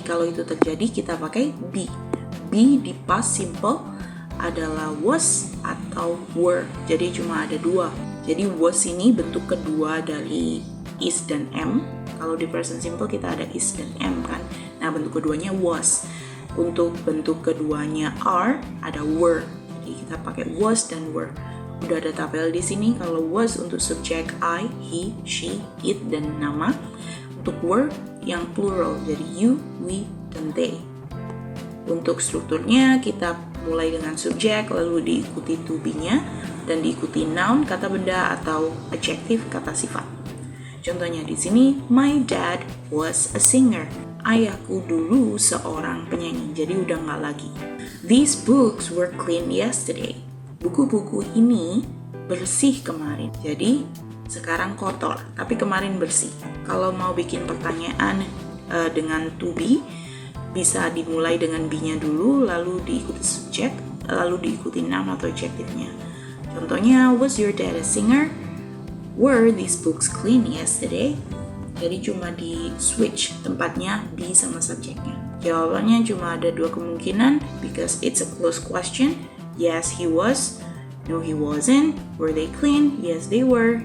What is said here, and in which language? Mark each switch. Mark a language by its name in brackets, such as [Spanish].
[Indonesian] Kalau itu terjadi, kita pakai be. Be di past simple adalah was atau were. Jadi cuma ada dua. Jadi was ini bentuk kedua dari is dan am. Kalau di present simple kita ada is dan am kan. Nah, bentuk keduanya was. Untuk bentuk keduanya are, ada were. Jadi kita pakai was dan were. Udah ada tabel di sini. Kalau was untuk subjek I, he, she, it, dan nama. Untuk were yang plural, jadi you, we, dan they. Untuk strukturnya kita mulai dengan subjek, lalu diikuti to be-nya, dan diikuti noun, kata benda, atau adjective, kata sifat. Contohnya di sini, [English] my dad was a singer. [Indonesian] Ayahku dulu seorang penyanyi, jadi udah nggak lagi. [English] These books were clean yesterday. [Indonesian] Buku-buku ini bersih kemarin, jadi sekarang kotor, tapi kemarin bersih. Kalau mau bikin pertanyaan dengan to be, bisa dimulai dengan be-nya dulu, lalu diikuti subjek, lalu diikuti noun atau adjective-nya. [English] Contohnya, was your dad a singer? Were these books clean yesterday? [Indonesian] Jadi cuma di switch tempatnya be sama subjeknya. Jawabannya cuma ada dua kemungkinan, [English] because it's a closed question. Yes, he was. No, he wasn't. Were they clean? Yes, they were.